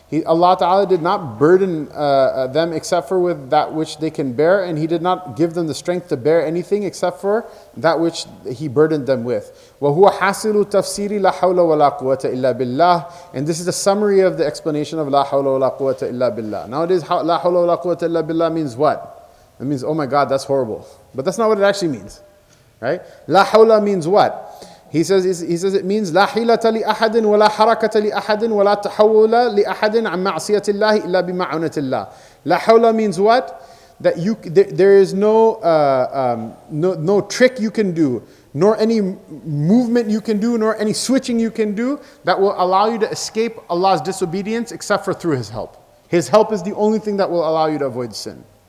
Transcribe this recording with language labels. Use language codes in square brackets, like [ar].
[en] Allah Ta'ala did not burden them except for with that which they can bear, and He did not give them the strength to bear anything except for that which He burdened them with. [ar] وَهُوَ حَاصِلُ تَفْسِيرِ لَا حَوْلَ وَلَا قُوَّةَ إِلَّا بِاللَّهِ. [en] And this is a summary of the explanation of [ar] لَا حَوْلَ وَلَا قُوَّةَ إِلَّا بِاللَّهِ. [en] Nowadays, [ar] لَا حَوْلَ وَلَا قُوَّةَ إِلَّا بِاللَّهِ [en] means what? It means, oh my God, that's horrible. But that's not what it actually means. Right? La hawla means what? He says it means [ar] لا حيلة لأحد ولا حركة لأحد ولا تحول لأحد عن معصية الله إلا بمعونة الله. [en] La hawla means what? That there is no trick you can do, nor any movement you can do, nor any switching you can do that will allow you to escape Allah's disobedience except for through His help. His help is the only thing that will allow you to avoid sin.